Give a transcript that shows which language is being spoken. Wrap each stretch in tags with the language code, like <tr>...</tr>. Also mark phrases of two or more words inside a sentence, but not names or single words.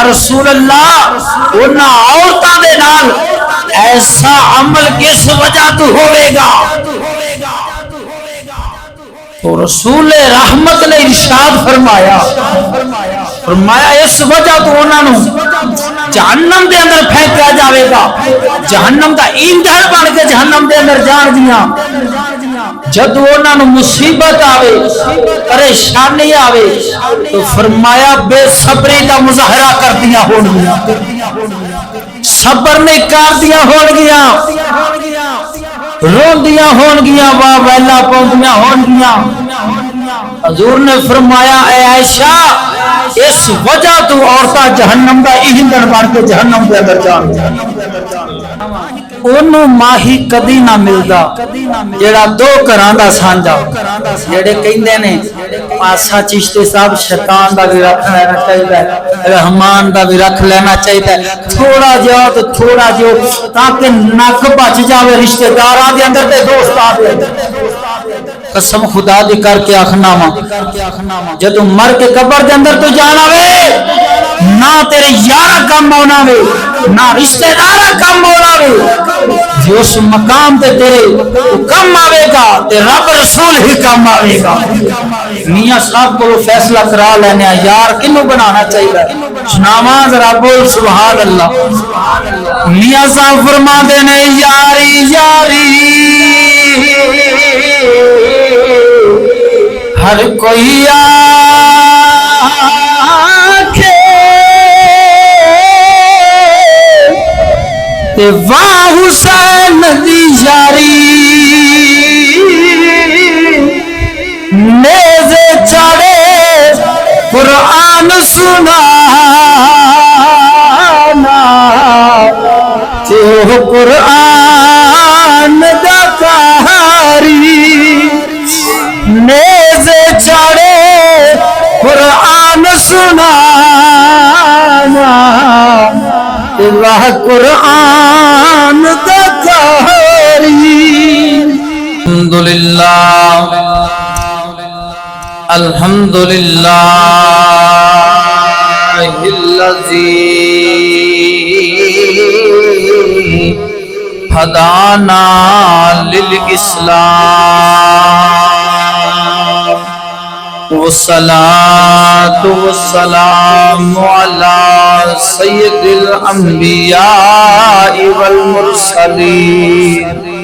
<pa>رسول اللہ انہاں عورتاں دے نال ایسا عمل کس وجہ تو ہوئے گا؟ تو رسول رحمت نے ارشاد فرمایا اس وجہ تو انہاں نو جہنم دے اندر پھینکا جاوے گا، جہنم دا ایندھن بن کے جہنم دے اندر جان دیاں۔ جب انہاں نو مصیبت آوے، پریشانی آوے، تو فرمایا بے صبری دا مظاہرہ کردیاں ہون گیاں، صبر نہیں کردیاں ہون گیاں، روندیاں ہون گیاں، واہ ویلا پوندیاں ہون گیاں۔ حضور نے فرمایا اے عائشہ اس وجہ تو عورتاں جہنم دا ایندھن بن کے جہنم دے اندر جان انہوں ماہی کدی نہ ملدا جڑا دو گھراں دا سانجا، جڑے کہندے نے پاسا چشتی صاحب شیطان دا بھی رکھ لینا چاہیے، رحمان دا بھی رکھ لینا چاہیے، تھوڑا جا تو تھوڑا جو تاکہ نک بچ جاوے رشتہ داراں دے اندر تے دوستاں دے اندر۔ قسم خدا دی کر کے آخنا وا جدو مر کے قبر دے اندر تو جانا وے نہ تیرے یارا کم ہونا وے نہ رشتہ دارا کم ہونا وے، جو اس مقام تے تیرے کم آوے گا تے رب رسول ہی کم آوے گا۔ میاں صاحب کو فیصلہ کرا لینے یار کنو بنانا چاہیے، سناواں ذرا بول</pa> <ar>سبحان اللہ۔</ar> <pa>میاں صاحب فرما دے نے یاری یاری ہر کوئی آکھے تے واہ حسین دی یاری، نیزے چڑھے قرآن سنانا تے وہ قرآن دا قاری، نیزے چڑھے قرآن سنانا اللہ قرآن دا قاری۔</pa> <ar>الحمدللہ الذی ہدانا للاسلام والصلاة والسلام على سید الانبیاء والمرسلین،</ar>